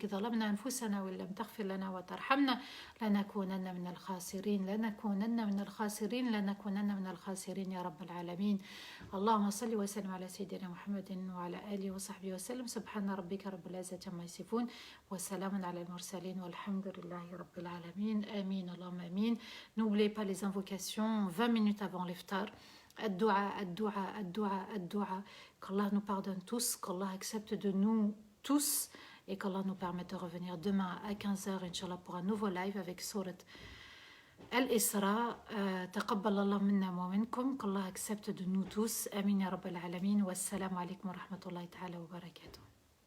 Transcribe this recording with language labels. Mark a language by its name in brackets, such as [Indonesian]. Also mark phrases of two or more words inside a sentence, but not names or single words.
[Arabic] ظلمنا أنفسنا وإن لم تغفر لنا وترحمنا لنكونن من الخاسرين لنكونن من الخاسرين لنكونن من الخاسرين يا رب العالمين. اللهم صل وسلم على سيدنا محمد وعلى آله وصحبه وسلم. سبحان ربك رب العزة عما يصفون وسلام على المرسلين والحمد لله رب العالمين. آمين اللهم آمين. [French] N'oubliez pas les invocations 20 minutes avant l'iftar. [Arabic] الدعاء، الدعاء، الدعاء، الدعاء. [French] Qu'Allah nous pardonne tous, qu'Allah accepte de nous tous et qu'Allah nous permette de revenir demain à 15h, Inch'Allah, pour un nouveau live avec Surat Al-Isra. [Arabic] تقبل الله منا ومنكم. [French] Qu'Allah accepte de nous tous. [Arabic] آمين يا رب العالمين. والسلام عليكم ورحمة الله تعالى وبركاته.